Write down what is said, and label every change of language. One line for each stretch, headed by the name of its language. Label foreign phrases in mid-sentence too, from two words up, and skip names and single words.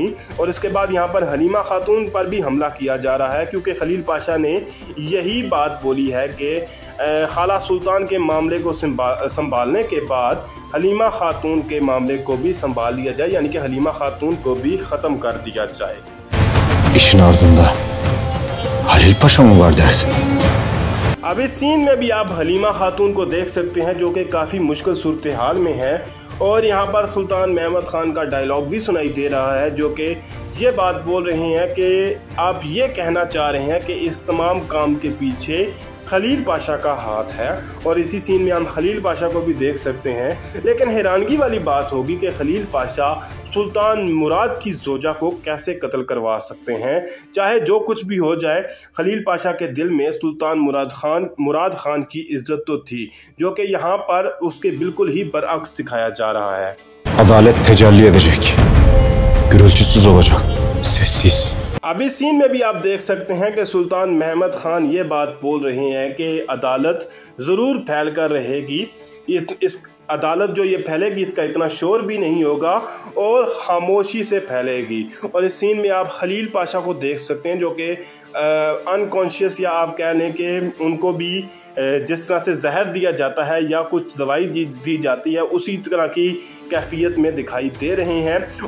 Urdu: اور اس کے بعد یہاں پر حلیمہ خاتون پر بھی حملہ کیا جا رہا ہے، کیونکہ خلیل پاشا نے یہی بات بولی ہے کہ خالہ سلطان کے معاملے کو سنبھالنے کے بعد حلیمہ خاتون کے معاملے کو بھی سنبھال لیا جائے، یعنی کہ حلیمہ خاتون کو بھی ختم کر دیا جائے.
Turkish: İşin ardında Halil Paşa mı var dersin?
Urdu: اب اس سین میں بھی آپ حلیمہ خاتون کو دیکھ سکتے ہیں، جو کہ کافی مشکل صورت حال میں ہے. اور یہاں پر سلطان محمد خان کا ڈائیلاگ بھی سنائی دے رہا ہے، جو کہ یہ بات بول رہے ہیں کہ آپ یہ کہنا چاہ رہے ہیں کہ اس تمام کام کے پیچھے خلیل پاشا کا ہاتھ ہے. اور اسی سین میں ہم خلیل پاشا کو بھی دیکھ سکتے ہیں. لیکن حیرانگی والی بات ہوگی کہ خلیل پاشا سلطان مراد کی زوجہ کو کیسے قتل کروا سکتے ہیں. چاہے جو کچھ بھی ہو جائے، خلیل پاشا کے دل میں سلطان مراد خان کی عزت تو تھی، جو کہ یہاں پر اس کے بالکل ہی برعکس دکھایا جا رہا ہے.
Turkish: Adalet tecelli edecek. Gürültüsüz olacak. Sessiz.
Urdu: اب اس سین میں بھی آپ دیکھ سکتے ہیں کہ سلطان محمد خان یہ بات بول رہے ہیں کہ عدالت ضرور پھیل کر رہے گی. اس عدالت جو یہ پھیلے گی، اس کا اتنا شور بھی نہیں ہوگا اور خاموشی سے پھیلے گی. اور اس سین میں آپ خلیل پاشا کو دیکھ سکتے ہیں، جو کہ ان کانشیس، یا آپ کہہ لیں کہ ان کو بھی جس طرح سے زہر دیا جاتا ہے یا کچھ دوائی دی جاتی ہے، اسی طرح کی کیفیت میں دکھائی دے رہے ہیں.